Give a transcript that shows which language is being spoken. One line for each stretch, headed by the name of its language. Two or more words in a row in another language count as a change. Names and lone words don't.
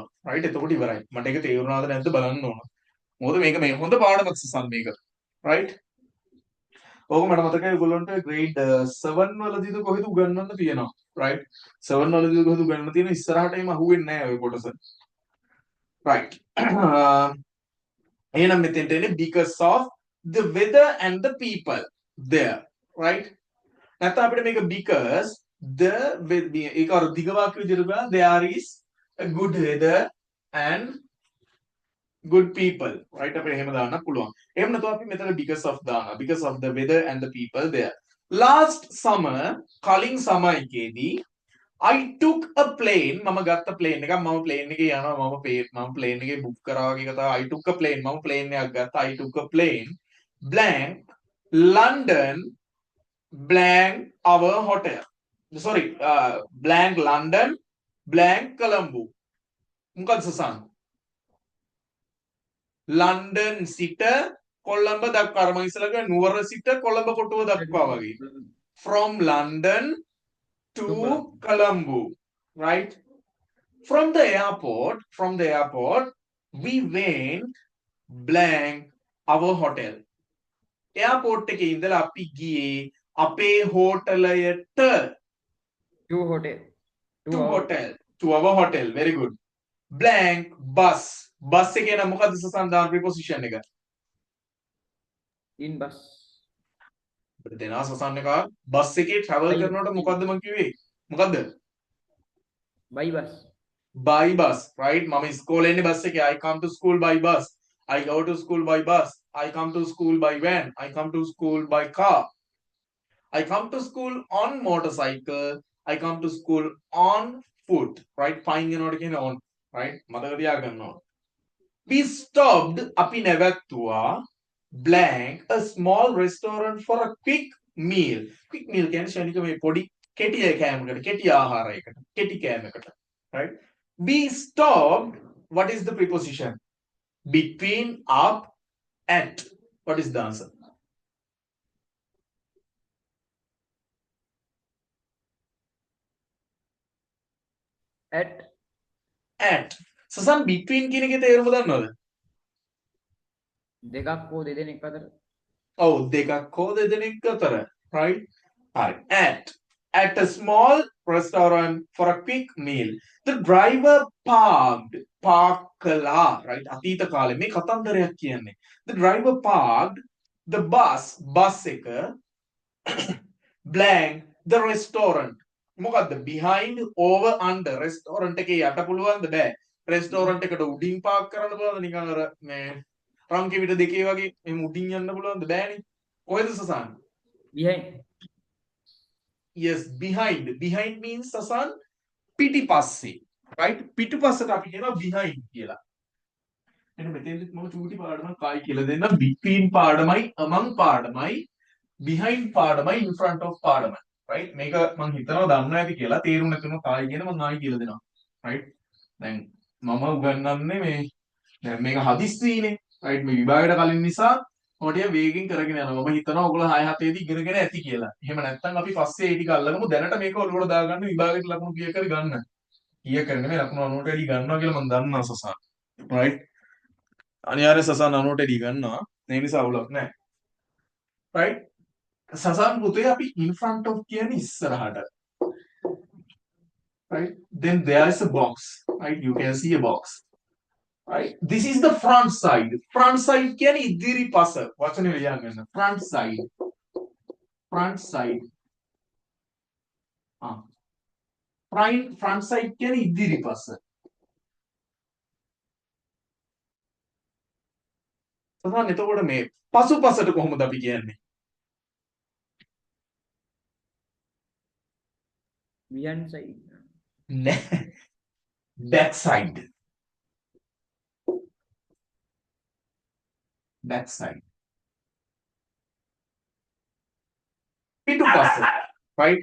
Sinhala: රයිට්? එතකොට ඉවරයි. මට ඒක තේරුණාද නැද්ද බලන්න ඕන. මොකද මේක මේ හොඳ පාඩමක් සසන් මේක. රයිට්? ඕක මට මතකයි ඔයගොල්ලන්ට ග්‍රේඩ් 7 වලදීද කොහෙද උගන්වන්න තියෙනවා.
English: රයිට්?
Sinhala: 7 වලදීද කොහෙද උගන්වන්න තියෙන ඉස්සරහට එම අහුවෙන්නේ නැහැ ඔය කොටස.
English: රයිට්.
Sinhala: එහෙනම් මෙතෙන්ට එන්නේ
English: because of the weather and the people there. right?
Sinhala: නැත්නම් අපිට මේක
English: because the
Sinhala: ඒක අර දිග වාක්‍ය විදිහට බලන්න
English: there is a good weather and good people. right?
Sinhala: අපිට එහෙම දාන්න පුළුවන්. එහෙම නැත්නම් අපි මෙතන
English: because of
Sinhala: දානවා.
English: because of the weather and the people there. last summer
Sinhala: කලින් summer එකේදී
English: I took a plane
Sinhala: මම ගත්ත plane එකක් මම plane එකේ යනවා මම plane එකේ book කරා වගේ කතාව
English: I took a plane
Sinhala: මම plane එකක් ගත්තා
English: I took a plane blank London blank our hotel sorry blank London blank Colombo මොකක්ද සසන්
Sinhala: London සිට කොළඹ දක්වා අර මම ඉස්සලා කිව්වා නුවර සිට කොළඹ කොටුව දක්වා වගේ
English: from London to Colombo, right? From the airport, we went blank our hotel.
Sinhala: Airport එකේ ඉඳලා අපි ගියේ අපේ හෝටලයට
English: to our hotel. Very good. Blank bus.
Sinhala: Bus එකේ නම් මොකද්ද සසන් දාන preposition එක?
English: in bus.
Sinhala: අපිට දෙනවා සසන් එක බස් එකේ travel කරනකොට මොකද්ද මම කිව්වේ? මොකද්ද?
English: by bus. by bus, right?
Sinhala: මම ඉස්කෝලේ ඉන්නේ බස් එකේ.
English: I come to school by bus. I go to school by bus. I come to school by van. I come to school by car. I come to school on motorcycle. I come to school on foot, right?
Sinhala: Fine වෙනකොට කියන්නේ
English: on, right?
Sinhala: මතක තියාගන්න ඕන.
English: We stopped
Sinhala: අපි නැවැත්තුවා
English: blank a small restaurant for a quick meal. Quick meal
Sinhala: කියන්නේ ශනික මේ පොඩි කෙටි කෑමකට, කෙටි ආහාරයකට, කෙටි කෑමකට,
English: right? We stopped. What is the preposition? Between, up, at. What is the answer? at
Sinhala: At. සසන් between කියන එකේ තේරුම දන්නවද? දෙකක් හෝ දෙදෙනෙක් අතර. ඔව් දෙකක් හෝ දෙදෙනෙක් අතර, right? හරි.
English: At a small restaurant for a quick meal. The driver park කළා, right?
Sinhala: අතීත කාලේ මේ කතන්දරයක් කියන්නේ.
English: The driver parked the bus එක blank the restaurant.
Sinhala: මොකද්ද?
English: behind, over, under.
Sinhala: restaurant එකේ යට පුළුවන්ද? බෑ. restaurant එකට උඩින් පාක් කරන්න පුළුවන්ද? නිකන් අර මේ රංකිවිට දෙකේ වගේ මේ උඩින් යන්න පුළුවන්ද? බෑනේ. කොහෙද සසන්?
English: behind. Yes, behind. Behind means සසන් පිටිපස්සේ. right?
Sinhala: පිටිපස්සට අපි කියනවා behind කියලා. එන්න මෙතෙන්දිත් මම චූටි පාඩමක් ආයි කියලා දෙන්නම්. between පාඩමයි, among පාඩමයි, behind පාඩමයි,
English: in front of
Sinhala: පාඩමයි. right? මේක මම හිතනවා දන්නවා ඇති කියලා. තේරුම් නැතුනොත් ආයි කියන මම ආයි කියලා දෙනවා.
English: right?
Sinhala: දැන් මම උගන්වන්නේ මේ දැන් මේක හදිස්සියිනේ.
English: right?
Sinhala: මේ විභාගයට කලින් නිසා මොටිය වේගෙන් කරගෙන යනවා. මම හිතනවා ඔයගොල්ලෝ 6 7 දී ඉගෙනගෙන ඇති කියලා. එහෙම නැත්නම් අපි පස්සේ ඒ ටික අල්ලගමු. දැනට මේක ඔළුවට දාගන්න විභාගයට ලකුණු කීයක් හරි ගන්න. කීයක් හරි නෙමෙයි ලකුණු 90ට වැඩි ගන්නවා කියලා මම දන්නවා සසන්. right? අනිවාර්ය සසන් 90ට වැඩි ගන්නවා. ඒ නිසා අවුලක් නැහැ. right? සසන් පුතේ අපි
English: in front of
Sinhala: කියන්නේ ඉස්සරහට.
English: right? Then there is a box. right? You can see a box. right? This is the front side. Front side
Sinhala: කියන්නේ ඉදිරිපස. වචනේ ලියන්න ගන්න.
English: Front side. Front side. Front side
Sinhala: කියන්නේ ඉදිරිපස. සසන් එතකොට මේ පසුපසට කොහොමද අපි කියන්නේ?
English: behind side. back side. back side.
Sinhala: පිටුපස, right?